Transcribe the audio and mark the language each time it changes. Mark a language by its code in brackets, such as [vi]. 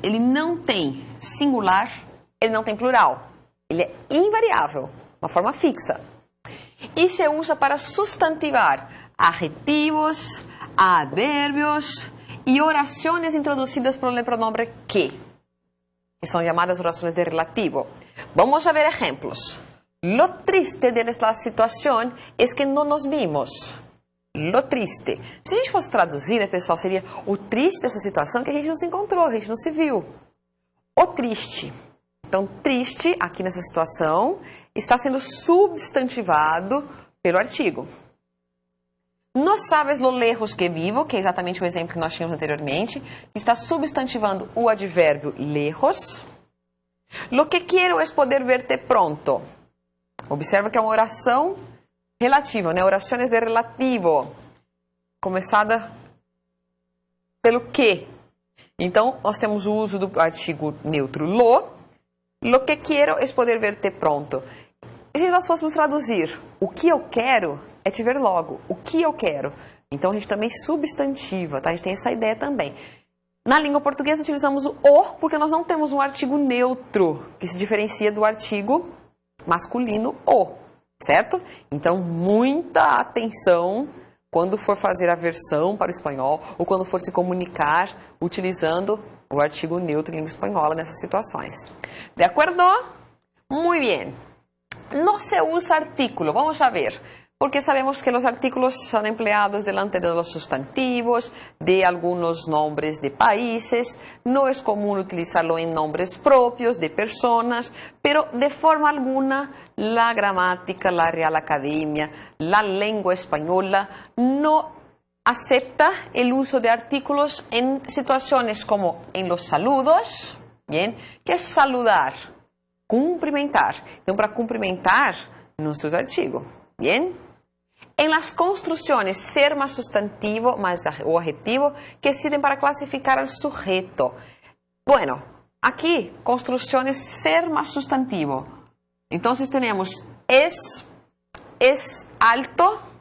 [pt] Ele não tem singular, ele não tem plural. Ele é invariável, uma forma fixa. [es] E se usa para substantivar adjetivos, adverbios y oraciones introducidas por el pronombre que son llamadas oraciones de relativo. Vamos a ver ejemplos. Lo triste de la situación es que no nos vimos. Lo triste. [pt] Se a gente fosse traduzir, né, pessoal, seria o triste dessa situação que a gente não se encontrou, a gente não se viu. O triste. Então, triste, aqui nessa situação, está sendo substantivado pelo artigo. [es] No sabes lo lejos que vivo, [pt] que é exatamente o exemplo que nós tínhamos anteriormente, que está substantivando o advérbio lejos. [es] Lo que quiero es poder verte pronto. [pt] Observa que é uma oração relativa, né? Orações de relativo, começada pelo que. Então, nós temos o uso do artigo neutro lo. [es] Lo que quiero es poder verte pronto. [pt] E se nós fôssemos traduzir, o que eu quero é te ver logo. O que eu quero. Então, a gente também substantiva, tá? A gente tem essa ideia também. Na língua portuguesa, utilizamos o porque nós não temos um artigo neutro, que se diferencia do artigo masculino o, certo? Então, muita atenção quando for fazer a versão para o espanhol ou quando for se comunicar utilizando o artigo neutro em língua espanhola nessas situações. De acordo? [es] Muy bien. No se usa artículo, vamos a ver, porque sabemos que los artículos son empleados delante de los sustantivos, de algunos nombres de países, no es común utilizarlo en nombres propios de personas, pero de forma alguna la gramática, la Real Academia, la lengua española no acepta el uso de artículos en situaciones como en los saludos, ¿bien? ¿Qué es saludar? Cumprimentar. [pt] Então, para cumprimentar, não se usa artigo. [es] Bien? En las construcciones, ser más sustantivo más o adjetivo que sirven para clasificar al sujeto. Bueno, aquí, construcciones, ser más sustantivo. Entonces tenemos es alto.